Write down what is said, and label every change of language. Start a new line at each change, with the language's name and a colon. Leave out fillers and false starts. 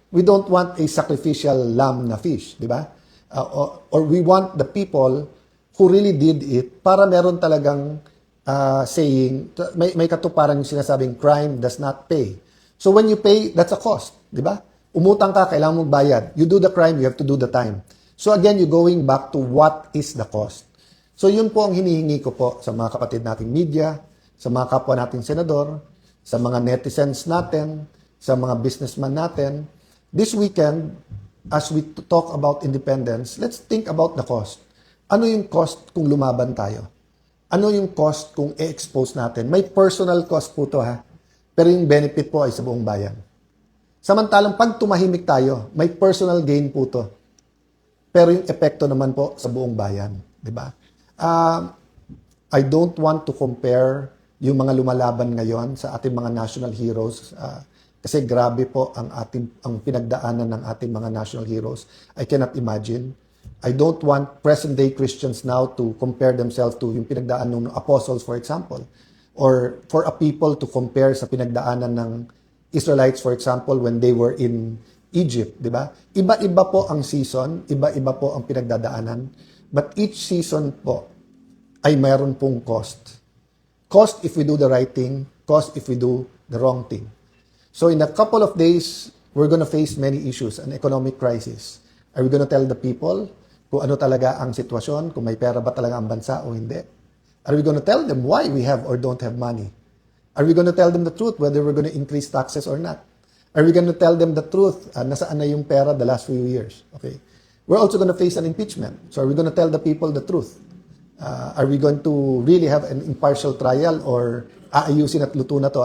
English: We don't want a sacrificial lamb
Filipino: na fish, di ba?
English: Or we want the people who really did it
Filipino: para meron talagang saying, may katuparan yung sinasabing
English: crime does not pay. So when you pay, that's a cost, di ba?
Filipino: Umutang ka, kailangan mong bayad.
English: You do the crime, you have to do the time. So again, you're going back to what is the cost.
Filipino: So yun po ang hinihingi ko po sa mga kapatid nating media, sa mga kapwa nating senador, sa mga netizens natin, sa mga businessman natin.
English: This weekend, as we talk about independence, let's think about the cost.
Filipino: Ano yung cost kung lumaban tayo? Ano yung cost kung i-expose natin? May personal cost po to pero yung benefit po ay sa buong bayan. Samantalang pag tumahimik tayo, may personal gain po to. Pero yung epekto naman po sa buong bayan. Diba?
English: I don't want to compare
Filipino: yung mga lumalaban ngayon sa ating mga
English: national heroes.
Filipino: Kasi grabe po ang pinagdaanan ng ating mga national heroes.
English: I cannot imagine. I don't want present-day Christians now to compare themselves to
Filipino: yung pinagdaanan ng
English: apostles, for example. Or for a people to compare
Filipino: sa pinagdaanan ng
English: Israelites, for example, when they were in Egypt, di ba?
Filipino: Iba-iba po ang season, iba-iba po ang pinagdadaanan,
English: but each season
Filipino: po ay mayroon pong cost.
English: Cost if we do the right thing, cost if we do the wrong thing. So in a couple of days, we're gonna face many issues, an economic crisis. Are we gonna tell the people
Filipino: kung ano talaga ang sitwasyon, kung may pera ba talaga ang bansa o hindi?
English: Are we gonna tell them why we have or don't have money? Are we gonna tell them the truth whether we're gonna increase taxes or not? Are we gonna tell them the truth,
Filipino: nasaan na yung pera
English: the last few years? Okay. We're also gonna face an impeachment. So are we gonna tell the people the truth? Are we going to really have an impartial trial or
Filipino: aayusin at luto na to?